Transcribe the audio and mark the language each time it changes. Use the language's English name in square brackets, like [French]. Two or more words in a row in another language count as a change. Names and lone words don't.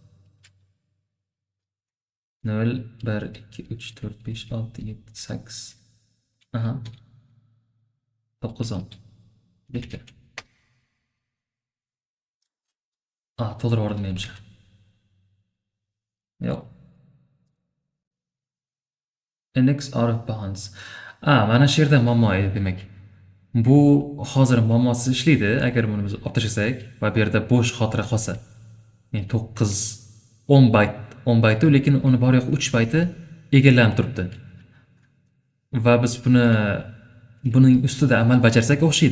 [Uzbek] 0 1 2 3 4 5 6 7 8. Aha. 9 10. Bitti. To'ldirib yubordim menimcha. Yo'q. [English] Index out of bounds. [Uzbek] Mana shu yerda muammo edi demak. Bu hozir muammosiz ishlaydi agar buni biz olib tashlasak va bu yerda bo'sh xotira qolsa. Ya'ni 9 10 bayt, 10 baytu, lekin uni bor yo'q 3 bayti egallanib turibdi. Va biz buning ustida amal bajarsak o'xshaydi.